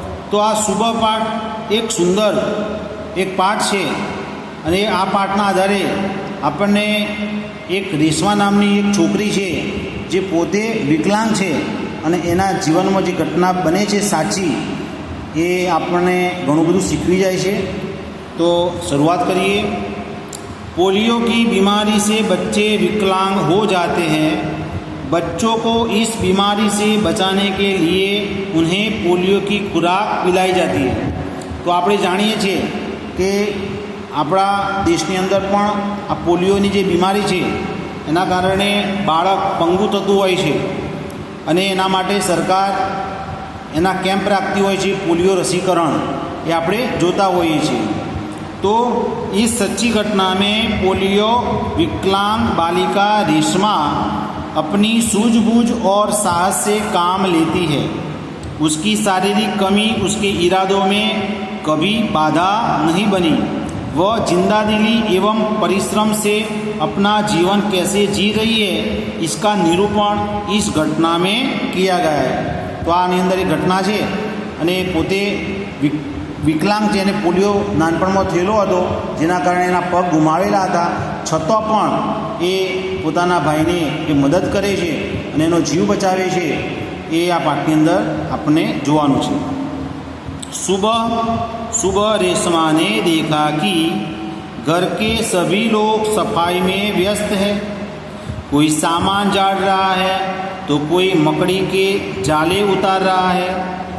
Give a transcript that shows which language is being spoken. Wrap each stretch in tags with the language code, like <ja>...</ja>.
<gu>તો આ સુબહ પાઠ એક સુંદર એક પાઠ છે અને આ પાઠના આધારે આપણને એક રેશમા નામની એક છોકરી છે જે પોતે વિકલાંગ છે અને એના જીવનમાં જે ઘટના બને છે સાચી, એ આપણને ઘણું બધું શીખવી જાય છે.</gu> <hi>तो शुरुआत करिए. पोलियो की बीमारी से बच्चे विकलांग हो जाते हैं. बच्चों को इस बीमारी से बचाने के लिए उन्हें पोलियो की खुराक पिलाई जाती है.</hi> <gu>तो આપણે જાણીએ છીએ કે આપણા દેશની અંદર પણ આ પોલિયોની જે બીમારી છે એના કારણે બાળક પંગુ થતું હોય છે અને એના માટે સરકાર એના કેમ્પ રાખતી હોય છે. પોલિયો રસીકરણ એ આપણે જોતા હોઈએ છીએ.</gu> <hi>तो इस सच्ची घटना में पोलियो विकलांग बालिका रेशमा अपनी सूझबूझ और साहस से काम लेती है. उसकी शारीरिक कमी उसके इरादों में कभी बाधा नहीं बनी. वह जिंदादिली एवं परिश्रम से अपना जीवन कैसे जी रही है, इसका निरूपण इस घटना में किया गया है.</hi> <gu>तो આની અંદર એક ઘટના છે અને પોતે વિકલાંગ છે અને પોલિયો નાનપણમાં થયેલો હતો, જેના કારણે એના પગ ગુમાવેલા હતા. છતાં પણ એ પોતાના ભાઈને એ મદદ કરે છે અને એનો જીવ બચાવે છે. એ આ પાઠની અંદર આપણને જોવાનું છે.</gu> <hi>सुबह सुबह रेशमा ने देखा कि घर के सभी लोग सफाई में व्यस्त है. कोई सामान झाड़ रहा है तो कोई मकड़ी के जाले उतार रहा है.</hi>